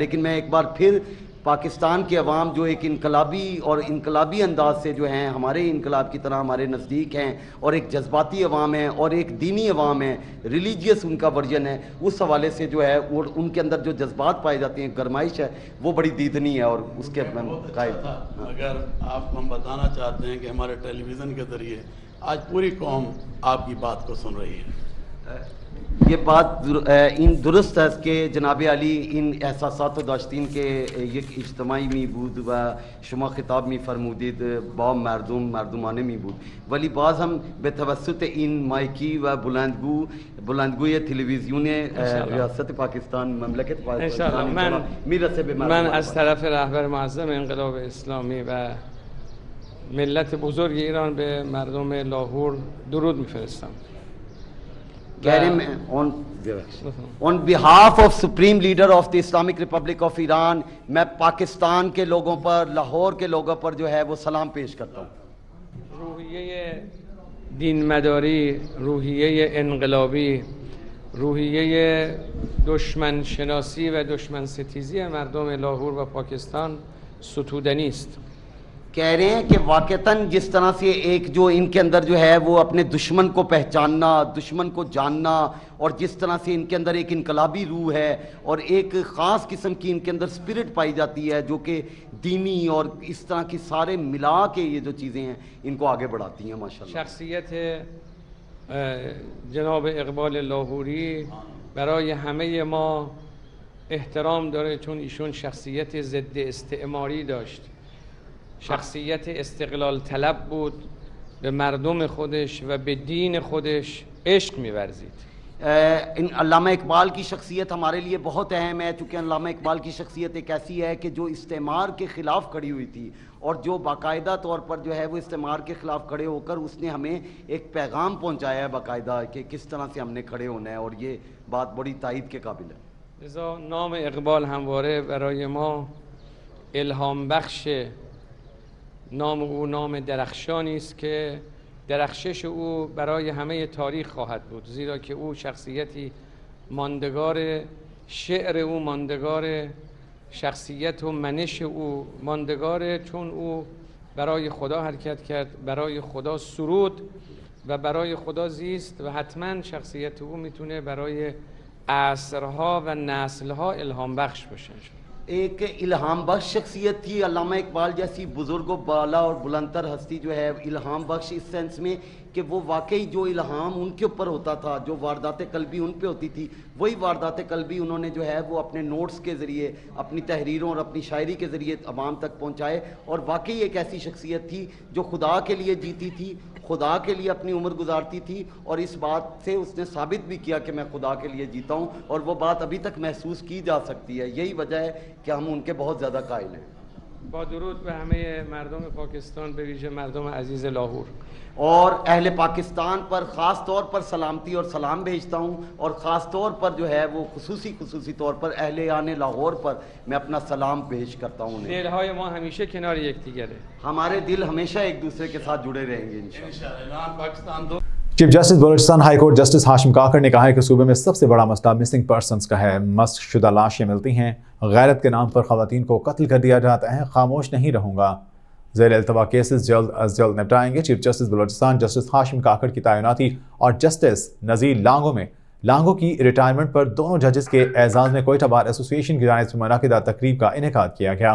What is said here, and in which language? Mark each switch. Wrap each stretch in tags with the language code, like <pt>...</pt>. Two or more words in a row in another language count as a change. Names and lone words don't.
<ur>لیکن میں ایک بار پھر پاکستان کے عوام جو ایک انقلابی انداز سے جو ہیں ہمارے انقلاب کی طرح ہمارے نزدیک ہیں اور ایک جذباتی عوام ہیں اور ایک دینی عوام ہے، ریلیجیس ان کا ورژن ہے، اس حوالے سے جو ہے اور ان کے اندر جو جذبات پائے جاتے ہیں، گرمائش ہے، وہ بڑی دیدنی ہے اور اس کے قائل. اگر آپ کو ہم بتانا چاہتے ہیں کہ ہمارے ٹیلی ویژن کے ذریعے آج پوری قوم آپ کی بات کو سن رہی ہے.</ur> <fa>یہ بات این درست است که جناب علی این احساسات و داشتین که یک اجتماعی می بود و شما خطاب می فرمودید با مردمانه می بود، ولی باز هم به توسط این مایکی و بلندگوی تلویزیون ریاست پاکستان مملکت پاکستان میرسه به مردم. من از طرف رهبر معظم انقلاب اسلامی و ملت بزرگ ایران به مردم لاهور درود میفرستم.</fa> <en>On behalf of Supreme Leader of the Islamic Republic of Iran,</en> <ur>میں پاکستان کے لوگوں پر، لاہور کے لوگوں پر جو ہے وہ سلام پیش کرتا ہوں.</ur> <fa>روحیه دین مداری، روحیه انقلابی، روحیه دشمن شناسی و دشمن ستیزی مردم لاهور و پاکستان ستودنی است.</fa> <ur>کہہ رہے ہیں کہ واقعتاً جس طرح سے ایک جو ان کے اندر جو ہے وہ اپنے دشمن کو پہچاننا، دشمن کو جاننا، اور جس طرح سے ان کے اندر ایک انقلابی روح ہے اور ایک خاص قسم کی ان کے اندر سپرٹ پائی جاتی ہے جو کہ دینی اور اس طرح کی سارے ملا کے یہ جو چیزیں ہیں ان کو آگے بڑھاتی ہیں. ماشاءاللہ</ur> <fa>شخصیت جناب اقبال لاهوری برای همه ما احترام داره، چون ایشون شخصیت ضد استعماری داشت، شخصیت استقلال طلب بود، به مردم خودش و به دین خودش عشق می‌ورزید.</fa> <ur>علامہ اقبال کی شخصیت ہمارے لیے بہت اہم ہے، چونکہ علامہ اقبال کی شخصیت ایک ایسی ہے کہ جو استعمار کے خلاف کھڑی ہوئی تھی اور جو باقاعدہ طور پر جو ہے وہ استعمار کے خلاف کھڑے ہو کر اس نے ہمیں ایک پیغام پہنچایا ہے باقاعدہ کہ کس طرح سے ہم نے کھڑے ہونا ہے، اور یہ بات بڑی تائید کے قابل ہے.</ur> <fa>لذا نام اقبال همواره برای ما الهام بخشه. نام او نام درخشانی است که درخشش او برای همه تاریخ خواهد بود، زیرا که او شخصیتی ماندگار، شعر او ماندگار، شخصیت و منش او ماندگاره، چون او برای خدا حرکت کرد، برای خدا سرود و برای خدا زیست و حتما شخصیت او میتونه برای عصرها و نسلها الهام بخش باشه.</fa> <ur>ایک الہام بخش شخصیت تھی علامہ اقبال جیسی بزرگ و بالا اور بلندتر ہستی جو ہے الہام بخش اس سینس میں کہ وہ واقعی جو الہام ان کے اوپر ہوتا تھا, جو واردات قلبی ان پہ ہوتی تھی, وہی واردات قلبی انہوں نے جو ہے وہ اپنے نوٹس کے ذریعے, اپنی تحریروں اور اپنی شاعری کے ذریعے عوام تک پہنچائے. اور واقعی ایک ایسی شخصیت تھی جو خدا کے لیے جیتی تھی, خدا کے لیے اپنی عمر گزارتی تھی, اور اس بات سے اس نے ثابت بھی کیا کہ میں خدا کے لیے جیتا ہوں, اور وہ بات ابھی تک محسوس کی جا سکتی ہے. یہی وجہ ہے کہ ہم ان کے بہت زیادہ قائل ہیں.</ur> <fa>با درود به همه مردم پاکستان, به ویژه مردم عزیز لاهور.</fa> <ur>اور اہل پاکستان پر خاص طور پر سلامتی اور سلام بھیجتا ہوں, اور خاص طور پر جو ہے وہ خصوصی طور پر اہل لاہور پر میں اپنا سلام پیش کرتا ہوں.</ur> <fa>دلهای ما همیشه کنار یکدیگره.</fa> <ur>ہمارے دل ہمیشہ ایک دوسرے کے ساتھ جڑے رہیں گے انشاءاللہ. پاکستان دو چیف جسٹس بلوچستان ہائی کورٹ جسٹس ہاشم کاکڑ نے کہا ہے کہ صوبے میں سب سے بڑا مسئلہ مسنگ پرسنز کا ہے. مسخ شدہ لاشیں ملتی ہیں, غیرت کے نام پر خواتین کو قتل کر دیا جاتا ہے. خاموش نہیں رہوں گا. زیر التوا کیسز جلد از جلد نپٹائیں گے. چیف جسٹس بلوچستان جسٹس ہاشم کاکڑ کی تعیناتی اور جسٹس نذیر لانگو کی ریٹائرمنٹ پر دونوں ججز کے اعزاز میں کوئٹہ بار ایسوسی ایشن کی جانب سے منعقدہ تقریب کا انعقاد کیا گیا.</ur>